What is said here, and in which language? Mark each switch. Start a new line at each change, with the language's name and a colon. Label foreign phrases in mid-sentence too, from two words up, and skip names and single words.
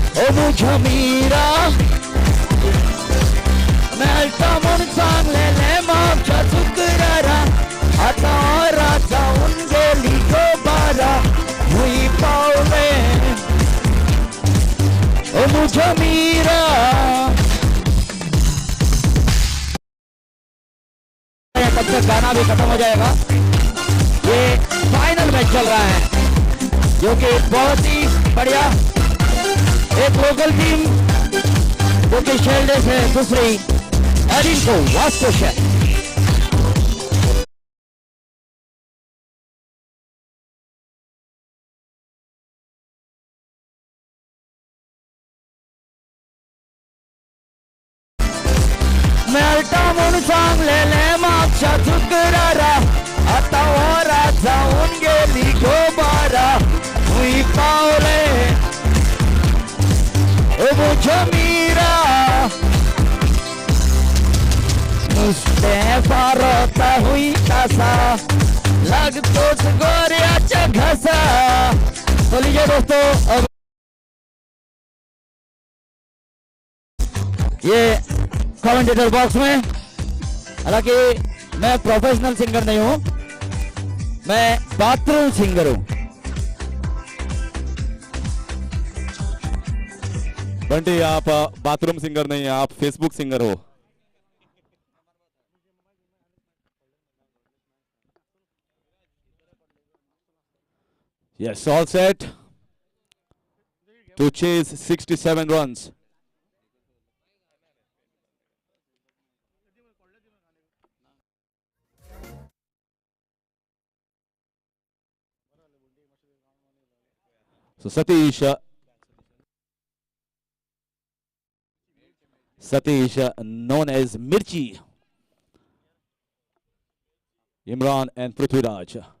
Konkani: मुझ्या मीरा मेळटा म्हूण सांगलेले मागच्या शुक्रारा आता वरां जाऊन गेली गो बारा हुई पावले ओ मुझ्या मीरा
Hindi: तब तक गाना भी खत्म हो जाएगा। ये फाइनल मैच चल रहा है जो कि बहुत ही बढ़िया एक लोकल टीम जो कि शेल्डे से दूसरी एडिन को वास्को है।
Konkani: मेळटा म्हूण सांगलेले मागच्या शुक्रारा आता वरां जाऊन गेली गो बारा हुई पावले ओ मुझ्या मीरा नुसते फारोता हुई कसा लागतोच गोऱ्याच्या घसा।
Hindi: तो लीजिए दोस्तों अब ये कमेंटेटर बॉक्स में, हालांकि मैं
English: professional singer
Hindi: नहीं हूं, मैं
English: bathroom singer
Hindi: हूं। बंटी आप
English: bathroom singer
Hindi: नहीं है, आप
English: Facebook singer
Hindi: हो।
English: Yes, all set to chase 67 runs. So Satish, known as Mirchi, Imran and Prithviraj.